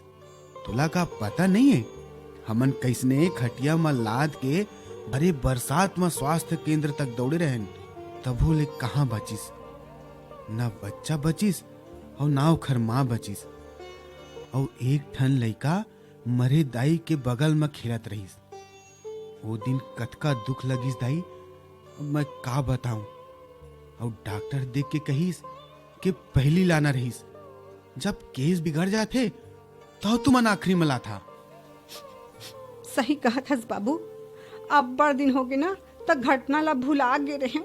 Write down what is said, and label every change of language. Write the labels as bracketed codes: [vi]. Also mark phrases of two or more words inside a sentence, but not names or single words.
[hne] तोला का पता नहीं है हमन कैसने खटिया में लाद के भरे बरसात में स्वास्थ्य केंद्र तक दौड़े रहन, तभो ले कहाँ बचिस। ना बच्चा बचिस और ना ओखर माँ बचिस और 1 ठन लइका मरे दाई के बगल में खेलत रहीस। वो दिन कतका दुख लगिस दाई, मैं का बताऊं। और डॉक्टर देख के कहीस कि पहली लाना रहीस, जब केस बिगड़ जाते तो तुमन आखिरी मला था। सही कहा था बाबू, अब बड़ दिन हो गए ना तो घटना ला भुला गे रहे।